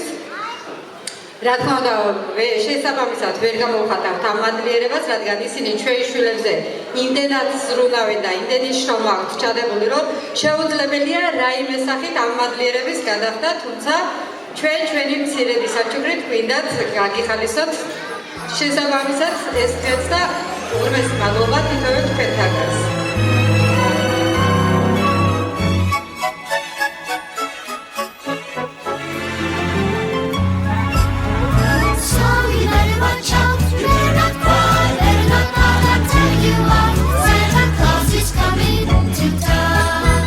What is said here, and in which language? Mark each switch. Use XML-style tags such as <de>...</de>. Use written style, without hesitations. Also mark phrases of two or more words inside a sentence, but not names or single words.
<ka>რა თქმა უნდა, შესაბამისად ვერ გამოვხატავთ ამ მადლიერებას, რადგან ისინი ჩვენი შვილებზე იმდენად ზრუნავენ და იმდენი შრომა აქვთ ჩადებული, რომ შეუძლებელია რაიმე სახით ამ მადლიერების გადახდა, თუმცა ჩვენი მცირედი საჩუქრით გვინდათ გაგიხალისოთ შესაბამისად ეს დღეც და უმეტესი მადლობა თითოეულ თქვენთანაც.</ka> <en>So you better watch out, better not cry, better not cry, I'll tell you why. Santa Claus is coming to town.</en>